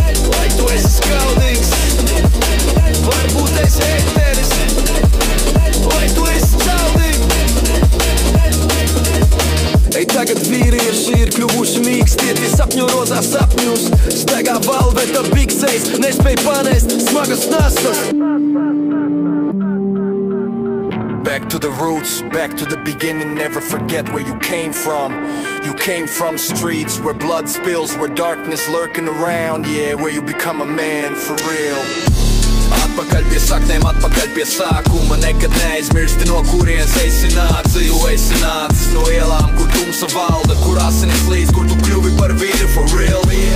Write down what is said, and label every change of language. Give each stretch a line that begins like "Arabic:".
Latvian: Vai tu esi skaudīgs, varbūt esi heiteris, vai tu esi caudīgs. Ej tagad vīrieši ir kļuvuši mīkstie, tie sapņo rozās sapņus, staigā valveta biksēs, nespēj panest smagas nastas.
English: Back to the roots, back to the beginning, never forget where you came from. You came from streets where blood spills, where darkness lurking around, yeah, where you become a man for real.
Latvian: Atpakaļ pie saknēm, atpakaļ pie sākuma, nekad neaizmirsti no kurienes esi nācis. Jo esi nācis no ielām, kur tumsa valda, kur asinis līdz, kur tu kļuvi par vīru
English: for real. Real.